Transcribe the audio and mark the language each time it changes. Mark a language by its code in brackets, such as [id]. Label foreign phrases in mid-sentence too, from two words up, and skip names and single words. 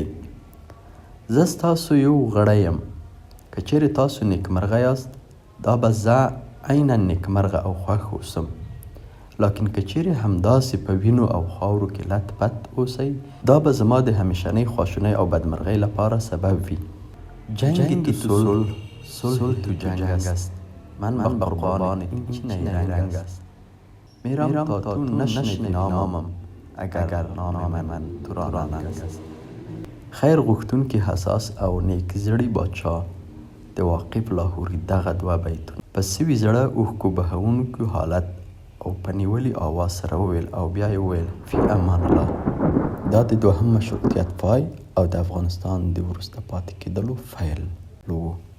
[ps] زه ستاسو یو غړی یم. که چیرې تاسو نیکمرغه یاست، دا به زه عینا نیکمرغه او خوښ اوسم لکن که چیرې همداسې په وینو او خاورو کې لت پت اوسئ، دا به زما د همیشنۍ خواشینۍ او بدمرغۍ لپاره سبب وي. [fa] جنگ تو صلح تو جنگ است، من به قربان این چین رنگ است. میرم تا تو نشنوی نامم اگر نام من تو را رنگ است. [ps] خیر غوښتونکي حساس او نیک زړي بادشاه د واقف لاهوري دغه دوه بیتونه په سوي زړه اوښکو بهونکو حالت او په نیولي آواز سره وویل او بیا یې وویل [ar] فی امان الله. [ps] دا د دوهم مشروطیت پای او د افغانستان د وروسته پاتې کېدلو پیل و.